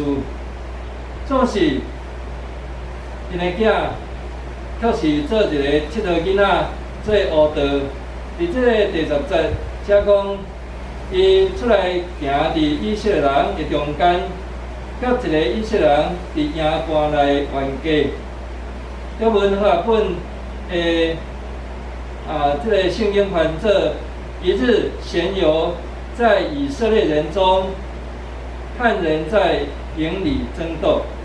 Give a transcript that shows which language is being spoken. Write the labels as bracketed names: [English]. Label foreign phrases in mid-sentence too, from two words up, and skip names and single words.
[Min Nan Chinese] 总是因的囝确实做一个佚佗囡仔做乌道。伫即个第10节，写讲伊出来行伫以色列人的中间，甲一个以色列人伫营盘内冤家。中文和本即个圣经翻做一日闲游在以色列人中，汉人在营里争斗。